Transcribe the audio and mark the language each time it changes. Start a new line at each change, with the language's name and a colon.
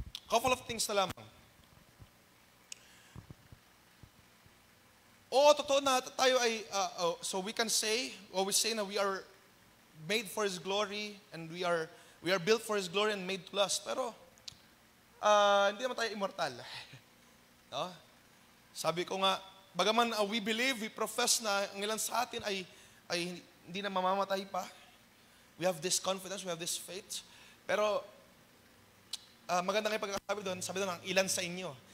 English: Couple of things
Filipino: na lamang. Oo, totoo na tayo ay,
English: so we can say, or we say na we are made for His glory, and we are built for His glory and made to last.
Filipino: Pero, hindi naman tayo immortal. No? Sabi ko nga, bagaman
English: we believe, we profess
Filipino: na ang ilan sa atin ay hindi na mamamatay pa.
English: We have this confidence, we have this faith.
Filipino: Pero, maganda nga yung pagkakasabi doon, sabi doon, ang ilan sa inyo.